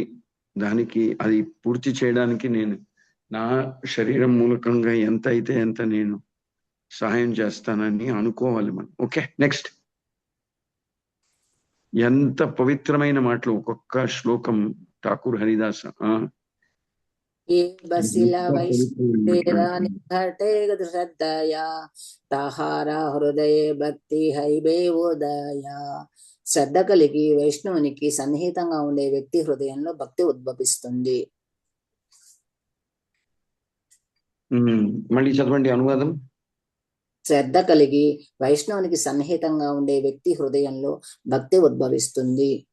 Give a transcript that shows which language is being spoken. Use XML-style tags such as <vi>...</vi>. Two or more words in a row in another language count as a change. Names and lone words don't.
<te>దానికి అది పూర్తి చేయడానికి నేను నా శరీరం మూలకంగా ఎంత అయితే ఎంత నేను సహాయం చేస్తానని అనుకోవాలి మనం. ఓకే, నెక్స్ట్. ఎంత పవిత్రమైన మాటలు, ఒక్కొక్క శ్లోకం ఠాకూర్ హరిదాస్.</te> <bn>যে বসিলা বৈষ্ণবেরা নিকটে শ্রদ্ধয়া তাহারা হৃদয়ে ভক্তি হইবে উদয়.</bn> <te>శ్రద్ధ కలిగి వైష్ణవునికి సన్నిహితంగా ఉండే వ్యక్తి హృదయంలో భక్తి ఉద్భవిస్తుంది. మళ్ళీ చదవండి అనువాదం. శ్రద్ధ కలిగి వైష్ణవునికి సన్నిహితంగా ఉండే వ్యక్తి హృదయంలో భక్తి ఉద్భవిస్తుంది.</te>